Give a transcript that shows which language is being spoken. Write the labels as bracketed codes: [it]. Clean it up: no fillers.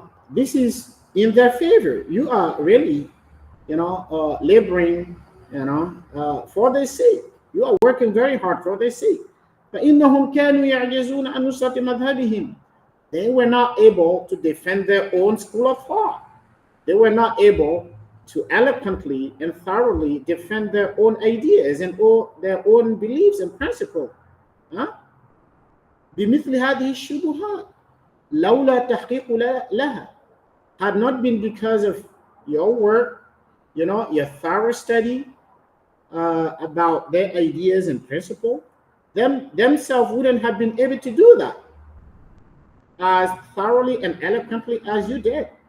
[en] This is in their favor. You are really, laboring, for their sake. You are working very hard for their sake. [ar] فإنهم كانوا يعجزون عن نصرة مذهبهم. [en] They were not able to defend their own school of thought. They were not able to eloquently and thoroughly defend their own ideas and all their own beliefs and principles. [ar] بمثل هذه الشبهات لولا تحقيق لها. [en] Had not been because of your work, your thorough study about their ideas and principles, themselves wouldn't have been able to do that as thoroughly and eloquently as you did.